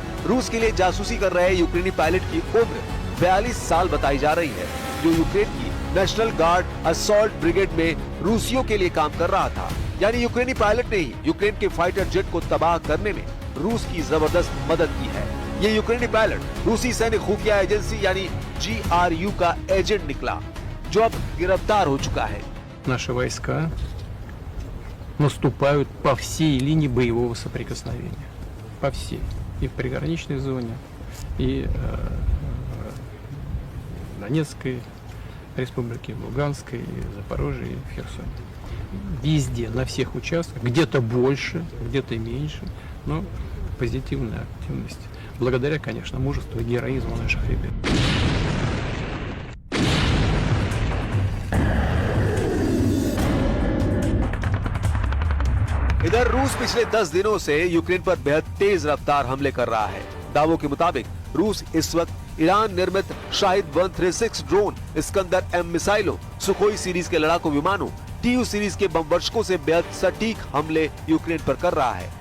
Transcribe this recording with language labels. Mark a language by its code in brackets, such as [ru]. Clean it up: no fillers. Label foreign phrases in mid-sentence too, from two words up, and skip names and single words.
[hi] रूस के लिए जासूसी कर रहे यूक्रेनी पायलट की उम्र 42 साल बताई जा रही है, जो यूक्रेन की [en] National Guard assault brigade [hi] में रूसियों के लिए काम कर रहा था। यानी यूक्रेनी पायलट ने ही यूक्रेन के [en] fighter jet [hi] को तबाह करने में रूस की जबरदस्त मदद की है। ये यूक्रेनी पायलट रूसी सैन्य खुफिया एजेंसी यानी GRU का एजेंट निकला, जो अब गिरफ्तार हो चुका है। [ru] Наши войска наступают по всей линии боевого соприкосновения. По всей. И в приграничной зоне, и в Донецкой республике, в Луганской, Запорожье и в Херсоне. Везде, на всех участках, где-то больше, где-то меньше, но позитивная активность. Благодаря, конечно, мужеству и героизму наших ребят. [hi] इधर रूस पिछले 10 दिनों से यूक्रेन पर बेहद तेज रफ्तार हमले कर रहा है। दावों के मुताबिक रूस इस वक्त ईरान निर्मित शाहिद 136 ड्रोन, इस्कंदर M मिसाइलों, सुखोई सीरीज के लड़ाकू विमानों, TU सीरीज के बम वर्षकों से बेहद सटीक हमले यूक्रेन पर कर रहा है।